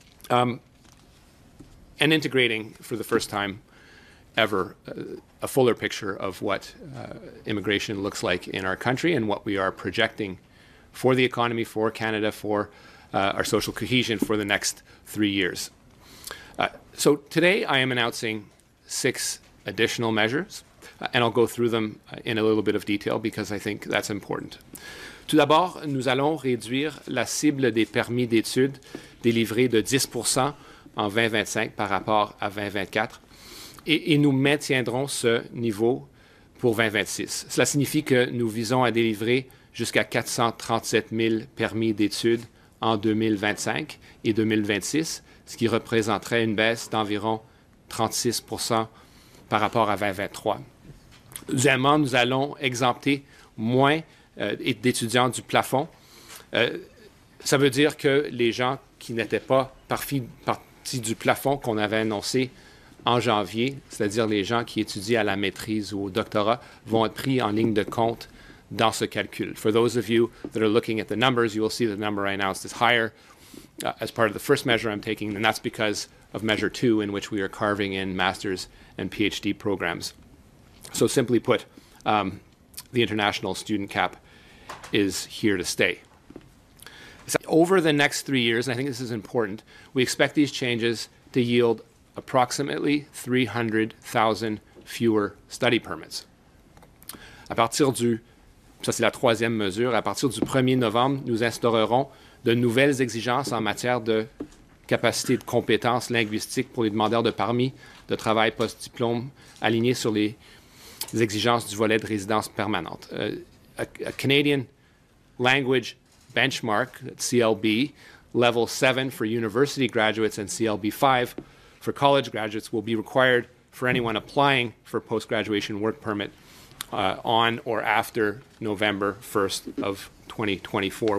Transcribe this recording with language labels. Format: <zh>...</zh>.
<en>And integrating for the first time ever a fuller picture of what immigration looks like in our country and what we are projecting for the economy, for Canada, for our social cohesion for the next 3 years. So today I am announcing 6 additional measures, and I'll go through them in a little bit of detail because I think that's important.</en> <fr>Tout d'abord, nous allons réduire la cible des permis d'études délivrés de 10% en 2025 par rapport à 2024, et nous maintiendrons ce niveau pour 2026. Cela signifie que nous visons à délivrer jusqu'à 437 000 permis d'études en 2025 et 2026, ce qui représenterait une baisse d'environ 36% par rapport à 2023. Deuxièmement, nous allons exempter moins d'étudiants du plafond. Ça veut dire que les gens qui n'étaient pas partis du plafond qu'on avait annoncé en janvier, c'est-à-dire les gens qui étudient à la maîtrise ou au doctorat, vont être pris en ligne de compte dans ce calcul.</fr> <en>For those of you that are looking at the numbers, you will see the number I announced is higher as part of the first measure I'm taking, and that's because of measure 2, in which we are carving in master's and PhD programs. So simply put, the international student cap is here to stay. Over the next 3 years, and I think this is important, we expect these changes to yield approximately 300,000 fewer study permits.</en> <fr>Ça c'est la troisième mesure, à partir du 1er novembre, nous instaurerons de nouvelles exigences en matière de capacité de compétences linguistiques pour les demandeurs de permis de travail post-diplôme alignés sur les exigences du volet de résidence permanente.</fr> <en>A Canadian language benchmark, CLB, Level 7 for university graduates and CLB 5 for college graduates will be required for anyone applying for post-graduation work permit on or after November 1st of 2024.</en>